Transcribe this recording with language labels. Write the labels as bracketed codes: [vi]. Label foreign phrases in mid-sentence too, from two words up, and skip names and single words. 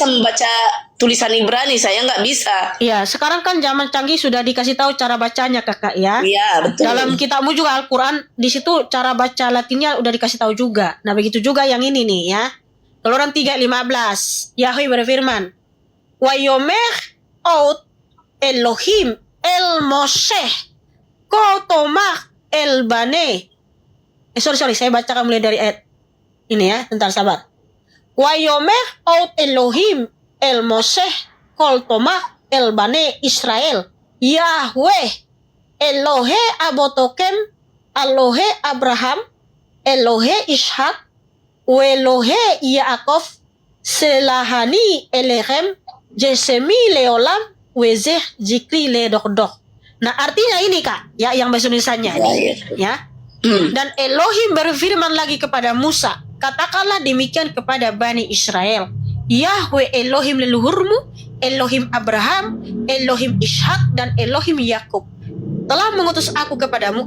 [id] bisa membaca tulisan Ibrani, saya nggak bisa. Iya, sekarang kan zaman canggih sudah dikasih tahu cara bacanya kakak ya. Iya betul. Dalam kitabmu juga Al-Quran di situ cara baca Latinnya udah dikasih tahu juga. Nah begitu juga yang ini nih ya. Keluaran 3:15. Yahweh berfirman, [he] ויאמר עוד אלהים אל משה כה תאמר אל בני. Sorry, saya bacakan mulai dari ayat ini ya. Bentar, sabar. ויאמר עוד אלהים אל משה כה תאמר אל בני ישראל. יהוה אלהי אבתיכם אלהי אברהם אלהי יצחק ואלהי יעקב שלחני אליכם זה שמי לעולם וזה זכרי לדר דר. [id] Nah artinya ini Kak, ya yang bahasa Indonesianya ini, ya. Dan Elohim berfirman lagi kepada Musa, katakanlah demikian kepada Bani Israel, Yahweh Elohim leluhurmu, Elohim Abraham, Elohim Ishak, dan Elohim Yakub telah mengutus aku kepadamu.